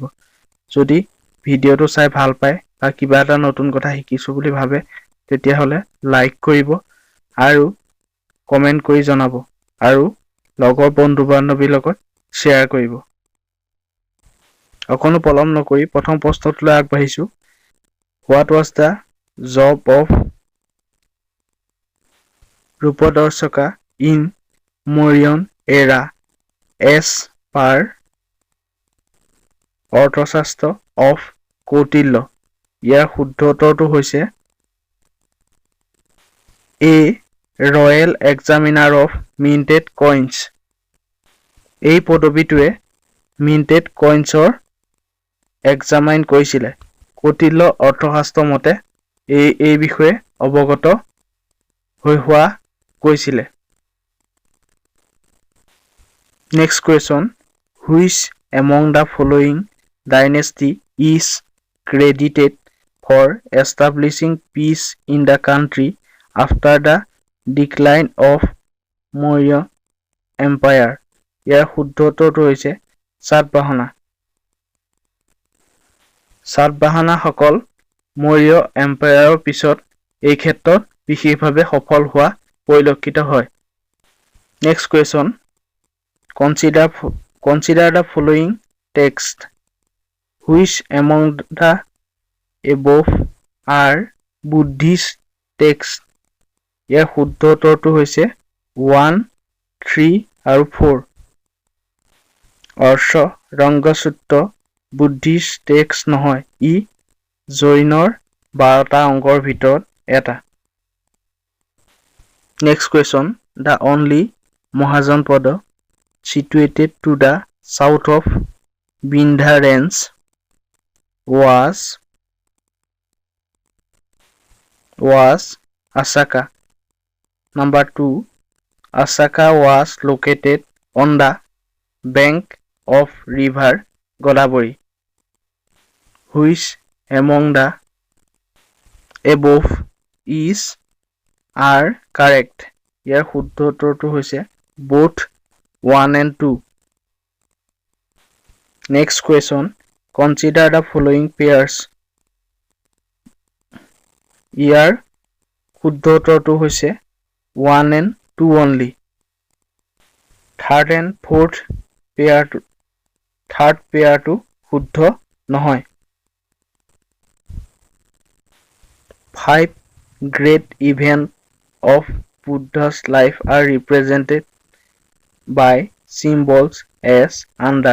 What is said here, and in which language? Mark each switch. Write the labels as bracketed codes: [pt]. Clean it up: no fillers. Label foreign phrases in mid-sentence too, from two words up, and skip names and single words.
[as] যদি ভিডিঅ'টো চাই ভাল পায় বা কিবা এটা নতুন কথা শিকিছো বুলি ভাবে, তেতিয়াহ'লে লাইক কৰিব আৰু কমেন্ট কৰি জনাব আৰু লগৰ বন্ধু-বান্ধৱীৰ লগত শ্বেয়াৰ কৰিব। অকণো পলম নকৰি প্ৰথম প্ৰশ্নটোলৈ আগবাঢ়িছো। [en] What was the job of ৰূপদৰ্শকা in Mauryan era as per অৰ্থশাস্ত্ৰ of কৌটিল্য? [as] ইয়াৰ শুদ্ধ উত্তৰটো হৈছে A. [en] Royal Examiner of Minted Coins। [as] এই পদবীটোৱে [en] minted coins [as] ৰ এক্সামাইন কৰিছিলে। কৌটিল্য অৰ্থশাস্ত্ৰ মতে এই বিষয়ে অৱগত হৈ হোৱা কৈছিলে। [en] Next question. Which among the following dynasty is credited for establishing peace in the country after the decline of Maurya Empire? [as] ইয়াৰ শুদ্ধ উত্তৰটো হৈছে সাতবাহনা। সাতবাহনাসকল মৌৰ্য এম্পায়াৰৰ পিছত এই ক্ষেত্ৰত বিশেষভাৱে সফল হোৱা পৰিলক্ষিত হয়। [en] Next question. Consider the following text. Which among the above are Buddhist texts? [as] ইয়াৰ শুদ্ধ উত্তৰটো হৈছে 1, 3 আৰু 4। অৰ্শ ৰংগসূত্ৰ বুদ্ধিষ্ট টেক্সট নহয়, ই জৈনৰ 12টা অংগৰ ভিতৰত এটা। [en] Next question. The only Mahajanpada situated to the south of Vindhya range was Asaka. Number 2. Asaka was located on the bank of river Godavari. Which among the above are correct? [as] ইয়াৰ শুদ্ধ উত্তৰটো হৈছে [en] both 1 and 2. Next question. Consider the following pairs. [as] ইয়াৰ শুদ্ধ উত্তৰটো হৈছে [en] 1 and 2 only. Third and fourth third pair to [as] শুদ্ধ নহয়। [en] 5 great events of Buddha's life are represented by symbols as under.